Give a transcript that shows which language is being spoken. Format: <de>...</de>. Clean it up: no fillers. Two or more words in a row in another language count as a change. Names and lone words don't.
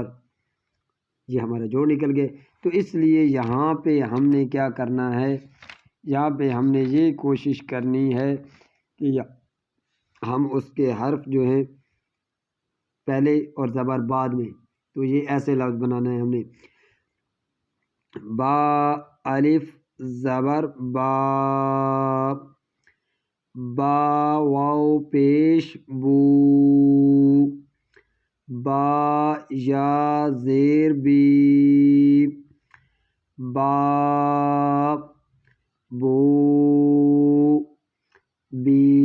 <ur>یہ ہمارا جوڑ نکل گئے. تو اس لیے یہاں پہ ہم نے کیا کرنا ہے، یہاں پہ ہم نے یہ کوشش کرنی ہے کہ ہم اس کے حرف جو ہیں پہلے اور زبر بعد میں. تو یہ ایسے لفظ بنانا ہے ہم نے با الف زبر با، با واو پیش بو، با یا زیر بی، با بو بی.</ur>